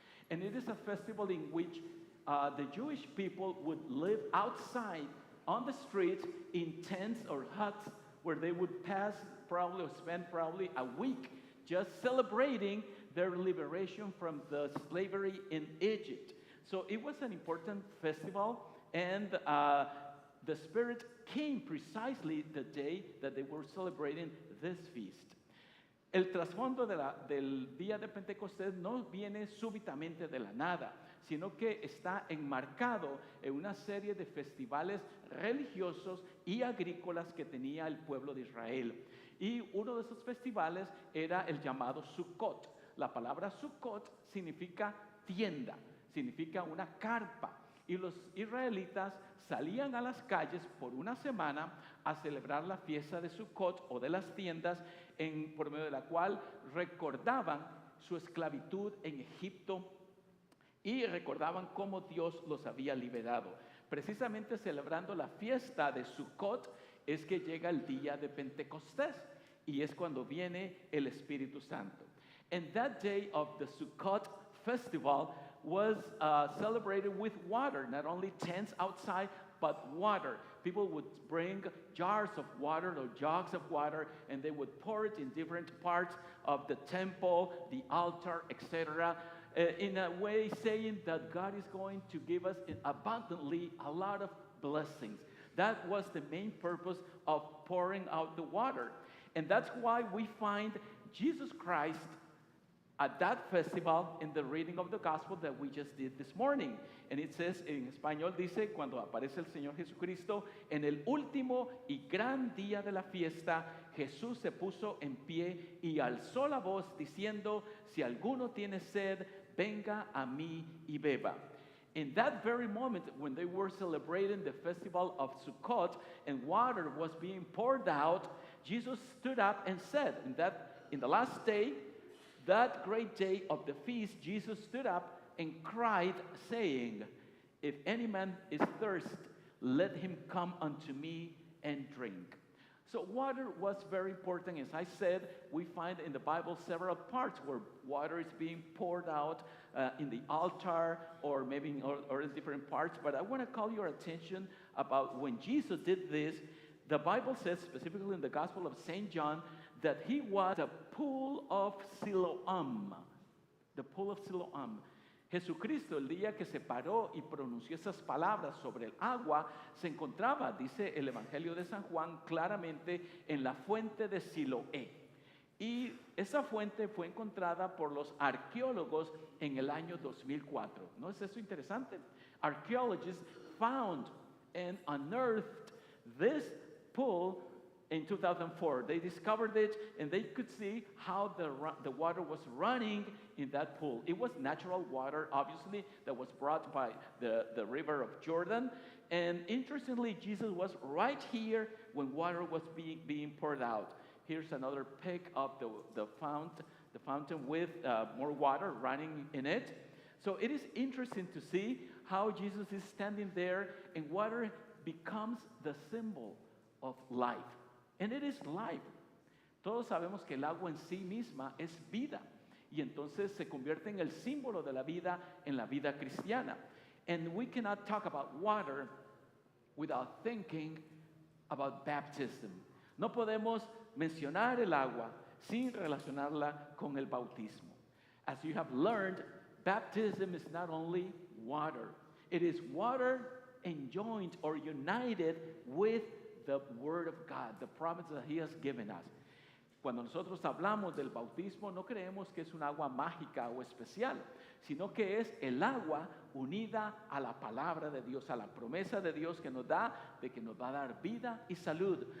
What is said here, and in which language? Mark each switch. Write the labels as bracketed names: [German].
[English] And it is a festival in which the Jewish people would live outside on the streets in tents or huts where they would pass probably or spend probably a week just celebrating their liberation from the slavery in Egypt. So it was an important festival, and the Spirit came precisely the day that they were celebrating this feast. [Spanish] El trasfondo del día de Pentecostés no viene súbitamente de la nada, sino que está enmarcado en una serie de festivales religiosos y agrícolas que tenía el pueblo de Israel. Y uno de esos festivales era el llamado Sukkot. La palabra Sukkot significa tienda, significa una carpa. Y los israelitas salían a las calles por una semana a celebrar la fiesta de Sukkot o de las tiendas, por medio de la cual recordaban su esclavitud en Egipto y recordaban cómo Dios los había liberado. Precisamente celebrando la fiesta de Sukkot es que llega el día de Pentecostés y es cuando viene el Espíritu Santo. [English] And that day of the Sukkot festival was celebrated with water, not only tents outside, but water. People would bring jars of water or jugs of water, and they would pour it in different parts of the temple, the altar, etc., in a way saying that God is going to give us abundantly a lot of blessings. That was the main purpose of pouring out the water. And that's why we find Jesus Christ at that festival in the reading of the gospel that we just did this morning. And it says, [Spanish] en español dice, cuando aparece el Señor Jesucristo, en el último y gran día de la fiesta, Jesús se puso en pie y alzó la voz diciendo, si alguno tiene sed, venga a mí y beba. [English] In that very moment, when they were celebrating the festival of Sukkot and water was being poured out, Jesus stood up and said, in the last day, that great day of the feast, Jesus stood up and cried, saying, if any man is thirsty, let him come unto me and drink. So water was very important. As I said, we find in the Bible several parts where water is being poured out in the altar or maybe in other different parts. But I want to call your attention about when Jesus did this. The Bible says, specifically in the Gospel of St. John, that he was a pool of Siloam. The pool of Siloam. [Spanish] Jesucristo, el día que se paró y pronunció esas palabras sobre el agua, se encontraba, dice el Evangelio de San Juan, claramente en la fuente de Siloé. Y esa fuente fue encontrada por los arqueólogos en el año 2004. ¿No es eso interesante? [English] Archaeologists found and unearthed this pool in 2004. They discovered it and they could see how the water was running in that pool. It was natural water, obviously, that was brought by the river of Jordan. And interestingly, Jesus was right here when water was being poured out. Here's another pic of the fountain with more water running in it. So it is interesting to see how Jesus is standing there and water becomes the symbol of life. And it is life. [Spanish] Todos sabemos que el agua en sí misma es vida. Y entonces se convierte en el símbolo de la vida en la vida cristiana. [English] And we cannot talk about water without thinking about baptism. [Spanish] No podemos mencionar el agua sin relacionarla con el bautismo. [English] As you have learned, baptism is not only water. It is water enjoined or united with the Word of God, the promise that He has given us. [Spanish] Cuando nosotros hablamos del bautismo, no creemos que es un agua mágica o especial, sino que es el agua unida a la palabra de Dios, a la promesa de Dios que nos da, de que nos va a dar vida y salud.